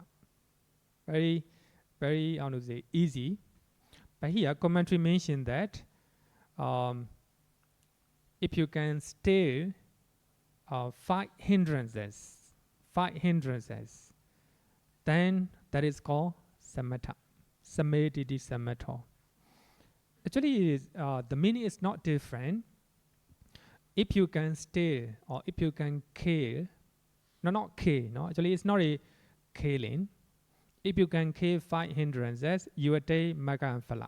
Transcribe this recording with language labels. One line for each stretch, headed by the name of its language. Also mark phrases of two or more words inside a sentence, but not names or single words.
English: Very, very, easy. But here, commentary mentioned that if you can still 5 hindrances, then that is called samatha.
Pali: Samadhi samatha.
English: Actually, the meaning is not different. If you can still, or if you can kill, not kill, actually it's not a killing. If you can kill 5 hindrances, you attain magga and phala.